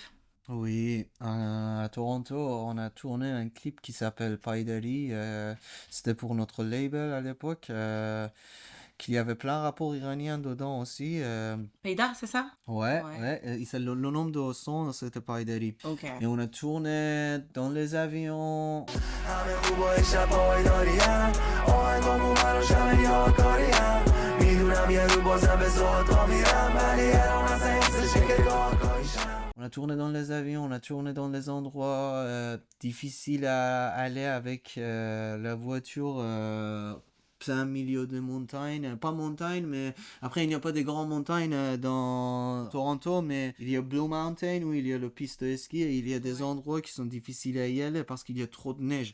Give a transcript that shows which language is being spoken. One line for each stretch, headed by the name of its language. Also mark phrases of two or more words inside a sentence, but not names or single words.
French: Oui, à Toronto, on a tourné un clip qui s'appelle Paidari. C'était pour notre label à l'époque, qu'il y avait plein de rapports iraniens dedans aussi. Peida, c'est ça? Ouais. Et le nom de son, c'était Paidari. Ok. Et on a tourné dans les avions.
Persian: همه خوبای شب پایداریم آهنگامو براشم یادگاریم میدونم یه رو بازم به زهدا میرم ولی یه رو مثل حسشه که گاهگاهیشم.
French: On a tourné dans les avions, on a tourné dans les endroits difficiles à aller avec la voiture plein milieu de montagnes. Pas montagne, mais après il n'y a pas des grandes montagnes dans Toronto, mais il y a Blue Mountain où il y a le piste de ski et il y a des endroits qui sont difficiles à y aller parce qu'il y a trop de neige.